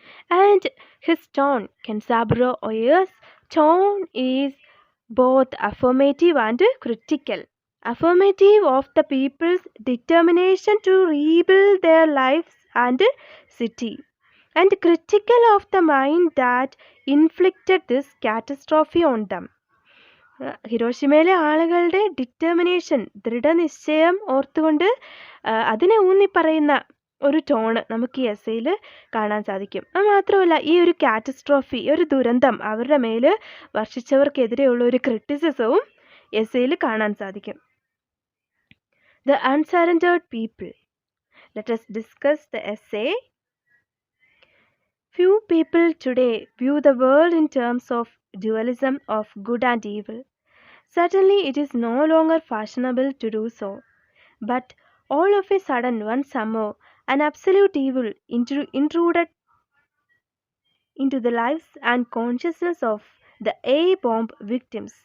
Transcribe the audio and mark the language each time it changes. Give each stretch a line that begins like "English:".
English: And his tone, Kenzaburo Oye's tone, is both affirmative and critical. Affirmative of the people's determination to rebuild their lives and city, and critical of the mind that inflicted this catastrophe on them.
Malayalam: ഹിരോഷിമയിലെ ആളുകളുടെ determination, ദൃഢനിശ്ചയം ഓർത്തുകൊണ്ട് അതിനെ ഊന്നി പറയുന്ന ഒരു tone നമുക്ക് ഈ എസ്സേയിൽ കാണാൻ സാധിക്കും. അത് മാത്രമല്ല, ഈ ഒരു കാറ്റസ്ട്രോഫി, ഒരു ദുരന്തം അവരുടെ മേൽ വർഷിച്ചവർക്കെതിരെയുള്ള ഒരു ക്രിറ്റിസിസവും എസ്സേയിൽ കാണാൻ സാധിക്കും.
English: The unsurrendered people. Let us discuss the essay. Few people today view the world in terms of dualism of good and evil. Certainly it is no longer fashionable to do so. But all of a sudden, one summer, an absolute evil intruded into the lives and consciousness of the A-bomb victims.